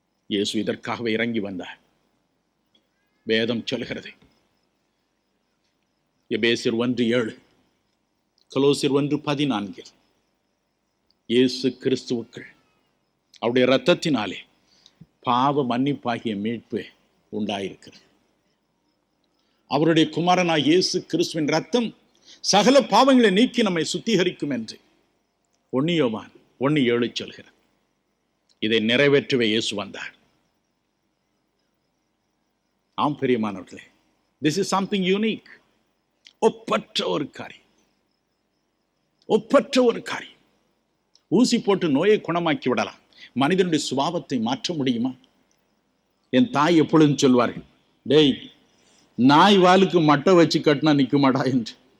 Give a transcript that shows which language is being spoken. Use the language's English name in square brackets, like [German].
[Tamil] இயேசு இதற்காகவே இறங்கி வந்தார். வேதம் சொல்கிறது, எபேசியர் 1:7, கொலோசியர் 1:14, இயேசு கிறிஸ்துவுக்குள் அவருடைய இரத்தத்தினாலே பாவ மன்னிப்பாகிய மீட்பு உண்டாயிருக்கிறது. அவருடைய குமாரனாய் இயேசு கிறிஸ்துவின் ரத்தம் சகல பாவங்களை நீக்கி நம்மை சுத்திகரிக்கும் என்று 1 யோவான் 1:7 சொல்கிறது. இதை நிறைவேற்றவே இயேசு வந்தார். ஆம் பிரியமானவர்களே, [English] this is something unique. [Tamil] ஒப்பற்ற ஒரு காரியம், ஒப்பற்ற ஒரு காரியம். ஊசி போட்டு நோயை குணமாக்கி விடலாம், மனிதனுடைய சுபாவத்தை மாற்ற முடியுமா? என் தாய் எப்பொழுதும் சொல்வார்கள், டேய், நாய் வாலுக்கு மட்டை வச்சு கட்டினா நிற்குமாடா என்று.